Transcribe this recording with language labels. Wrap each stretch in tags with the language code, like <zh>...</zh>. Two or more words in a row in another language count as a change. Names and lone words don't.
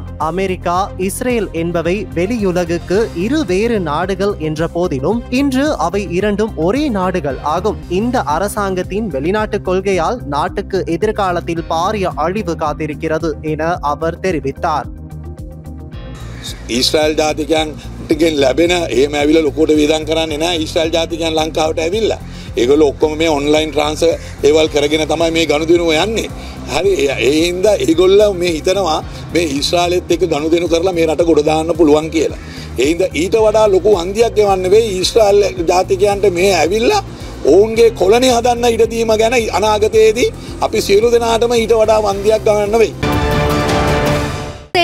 <ta>அமெரிக்கா, இஸ்ரேல் என்பவை வெளியுலகுக்கு இரு வேறு நாடுகள் என்ற போதிலும் இன்று அவை இரண்டும் ஒரே நாடுகள் ஆகும். இந்த அரசாங்கத்தின் வெளிநாட்டு கொள்கையால் நாட்டுக்கு எதிர்காலத்தில் பாரிய அழிவு காத்திருக்கிறது என அவர் தெரிவித்தார்.</ta> <si>ඊශ්‍රායල් ජාතිකයන්ගෙන් ලැබෙන එහෙම ඇවිල්ලා ලොකුට වියදම් කරන්නේ නැහැ. ඊශ්‍රායල් ජාතිකයන් ලංකාවට ඇවිල්ලා ඒගොල්ලෝ ඔක්කොම මේ</si> <en>online transfer</en> <si>ඒවල් කරගෙන තමයි මේ ගනුදෙනුව යන්නේ. හරි, ඒ හින්දා ඒගොල්ලෝ මේ හිතනවා මේ ඊශ්‍රායලෙත් එක්ක ගනුදෙනු කරලා මේ රට ගොඩ දාන්න පුළුවන් කියලා. ඒ හින්දා ඊට වඩා ලොකු හන්දියක් ගෙවන්න වෙයි ඊශ්‍රායල් ජාතිකයන්ට මේ ඇවිල්ලා ඔවුන්ගේ කොලනි හදන්න ඉඩ දීම ගැන අනාගතයේදී අපි සියලු දෙනාටම ඊට වඩා වන්දියක් ගන්න වෙයි.</si>